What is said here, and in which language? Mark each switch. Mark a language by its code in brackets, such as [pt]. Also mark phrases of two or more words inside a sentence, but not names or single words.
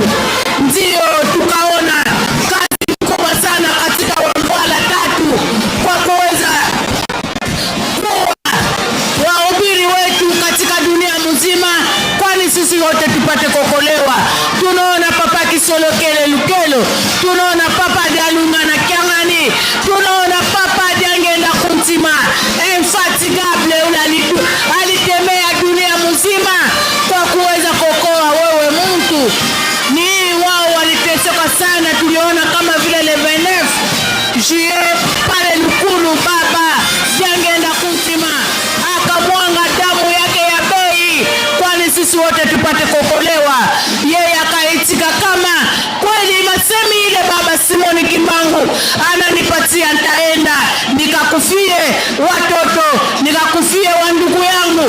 [sw] Ndio tukaona kazi kubwa sana katika Wangwala 3 kwa kuweza wahubiri wetu katika dunia mzima, kwani sisi wote tupate kuokolewa. Tunaona Papa Kisolokele Lukelo, tunaona Papa Dialunga na Kiangani, tunaona Papa Diangenda Kuntima, infatigable alitemea dunia mzima kwa kuweza kuokoa wewe mtu. Ni wao waliteseka sana, tuliona kama vile [fr] le 29 juillet [sw] pale Lukulu Baba Diangenda Kuntima akamwanga damu yake ya bei kwani sisi wote tupate kuokolewa. Yeye akaitika kama kweli masemi ile Baba Simoni Kimbangu ananipatia, nitaenda nikakufie watoto, nikakufie wa ndugu yangu.